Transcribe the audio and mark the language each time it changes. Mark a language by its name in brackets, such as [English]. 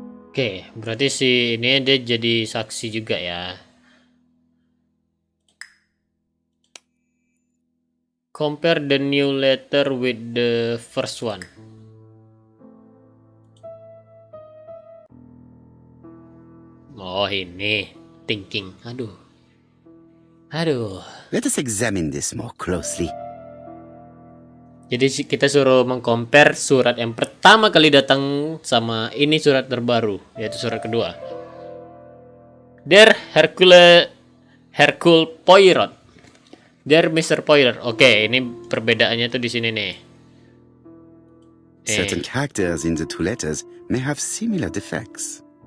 [Indonesian] Oke, berarti si ini dia jadi saksi juga ya. [English] Compare the new letter with the first one. [Indonesian] Oh, ini thinking. Aduh. [English] Let us examine this more closely. [Indonesian] Jadi kita suruh mengcompare surat yang pertama kali datang sama ini surat terbaru, yaitu surat kedua. [English] Dear Hercule Poirot. Dear Mr. Poirot. [Indonesian] Oke, ini perbedaannya tuh di sini nih. [English] Certain characters in the two letters may have similar defects.